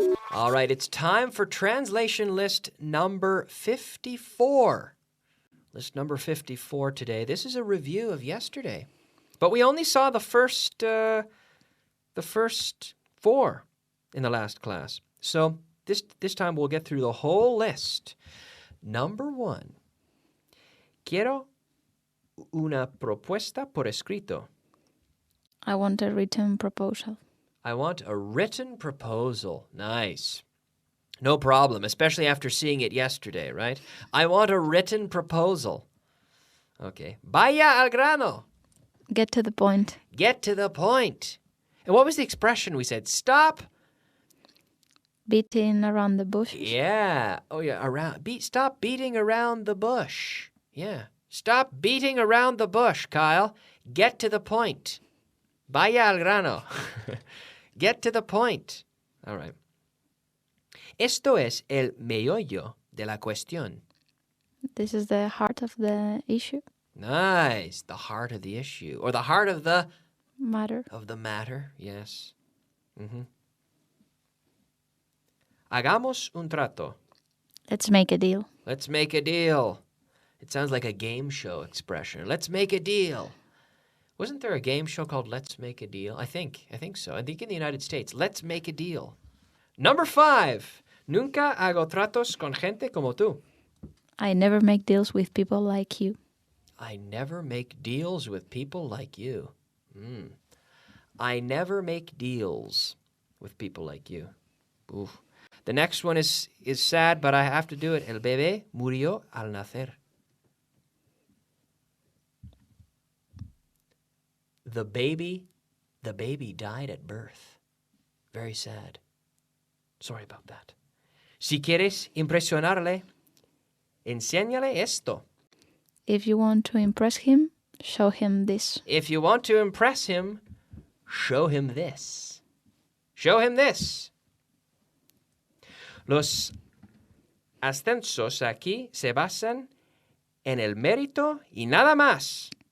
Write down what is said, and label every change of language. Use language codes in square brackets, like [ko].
[en] All right, it's time for translation list number 54. List number 54 today. This is a review of yesterday. But we only saw the first 4 in the last class. So this time we'll get through the whole list. Number 1. [es] Quiero una propuesta por escrito. [en] I want a written proposal. I want a written proposal. Nice. No problem, especially after seeing it yesterday, right? I want a written proposal. [es] Okay. Vaya al grano. [en] Get to the point. Get to the point. And what was the expression we said? Stop. Beating around the bush. Yeah. Oh, yeah. Stop beating around the bush. Yeah. Stop beating around the bush, Kyle. Get to the point. [es] Vaya al grano. [en] Get to the point. All right. [es] Esto es el meollo de la cuestión. [en] This is the heart of the issue. Nice. The heart of the issue. Or the heart of the... Matter. Of the matter, yes. [es] Hagamos un trato. [en] Let's make a deal. Let's make a deal. It sounds like a game show expression. Let's make a deal. Wasn't there a game show called Let's Make a Deal? I think so. I think in the United States. Let's make a deal. Number 5. [es] Nunca hago tratos con gente como tú. [en] I never make deals with people like you. I never make deals with people like you. I never make deals with people like you. Oof. The next one is sad, but I have to do it. [es] El bebé murió al nacer. [en] The baby died at birth. Very sad. Sorry about that. [es] Si quieres impresionarle, enséñale esto. [en] If you want to impress him, Show him this. If you want to impress him, show him this. Show him this. [es] Los ascensos aquí se basan en el mérito y nada más.